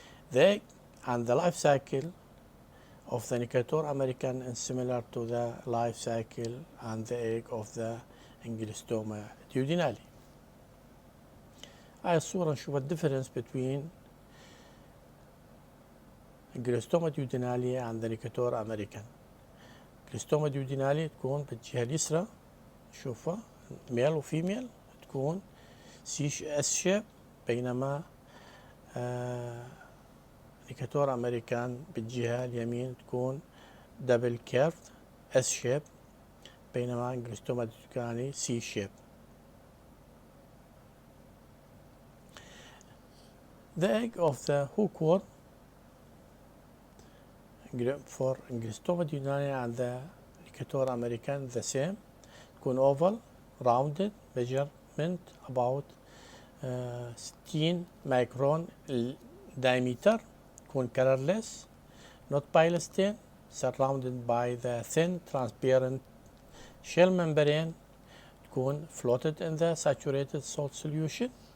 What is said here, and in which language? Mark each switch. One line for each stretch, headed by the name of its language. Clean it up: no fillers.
English: The egg and the life cycle of the Necator american is similar to the life cycle and the egg of the Angiostoma duodenale. هاي الصورة نشوف الديفرنس between Angiostoma duodenale and the Necator american.
Arabic: Angiostoma duodenale تكون بالجهة اليسرى، نشوفها ميل وفيميل تكون اس شيب، بينما نيكاتور امريكان بالجهة اليمين تكون دبل كيرف اس شيب، بينما انجلوستوما ديودينالي سي شيب.
English: The egg of the hookworm for Ancylostoma duodenale and the Necator american the same، تكون oval rounded measurement about 60 micron diameter، تكون colorless not pilostene surrounded by the thin transparent shell membrane، تكون floated in the saturated salt solution.